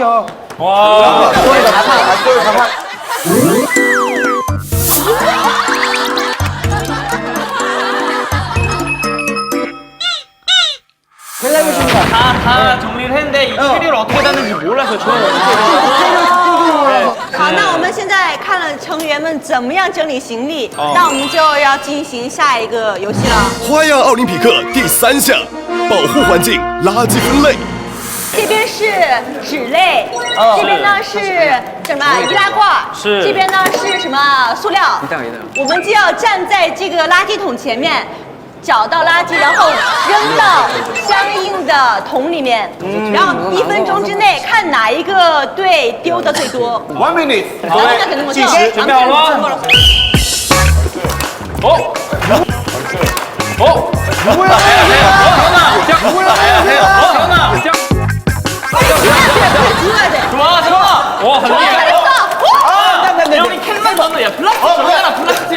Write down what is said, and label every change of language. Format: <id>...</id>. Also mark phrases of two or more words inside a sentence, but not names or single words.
<ko>와. 소리 가판. 다 정리를 했는데 이 캐리어를 어떻게 닫는지 몰라서 저는</ko> <zh>好，那我们现在看了成员们怎么样整理行李，那我们就要进行下一个游戏了。花样奥林匹克第3项，保护环境垃圾分类。这边是纸类，这边呢是什么易拉罐，是这边呢是什么塑料。我们就要站在这个垃圾桶前面。找到垃圾，然后扔到相应的桶里面，然后1分钟之内看哪一个队丢的最多。</zh> <en>1 minute。</en> <zh>计时准备好了吗？ 哦，뭐야?</zh> <ko>좋아. 와,</ko> <zh>很厉害.</zh> <ko>형이 캔만 던져. 야, 플라스틱 저거잖아, 플라스틱.</ko>